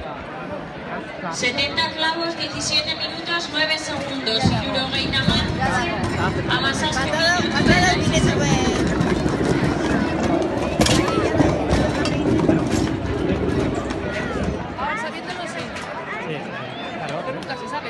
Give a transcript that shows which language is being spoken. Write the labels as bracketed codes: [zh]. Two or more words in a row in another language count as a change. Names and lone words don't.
[es] 70 clavos, 17 minutos, 9 segundos. [eu] Irurogeita hamazazpi minutu. [es] Ahora sabiéndolo sí, Sí, claro. pero nunca se sabe.